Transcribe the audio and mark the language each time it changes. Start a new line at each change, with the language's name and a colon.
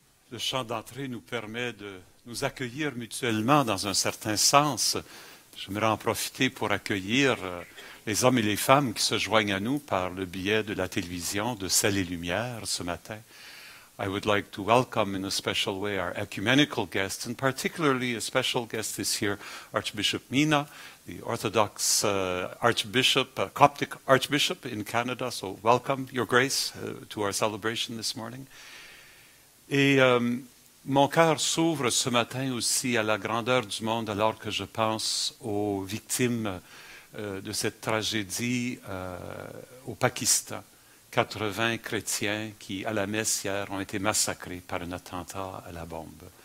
French: Le chant d'entrée nous permet de nous accueillir mutuellement dans un certain sens. J'aimerais en profiter pour accueillir les hommes et les femmes qui se joignent à nous par le biais de la télévision de Sel et Lumière ce matin.
English: I would like to welcome in a special way our ecumenical guests, and particularly a special guest this year, Archbishop Mina, the Orthodox Archbishop, Coptic Archbishop in Canada. So welcome, Your Grace, to our celebration this morning.
French: Et mon cœur s'ouvre ce matin aussi à la grandeur du monde alors que je pense aux victimes de cette tragédie au Pakistan. 80 chrétiens qui, à la messe hier, ont été massacrés par un attentat à la bombe.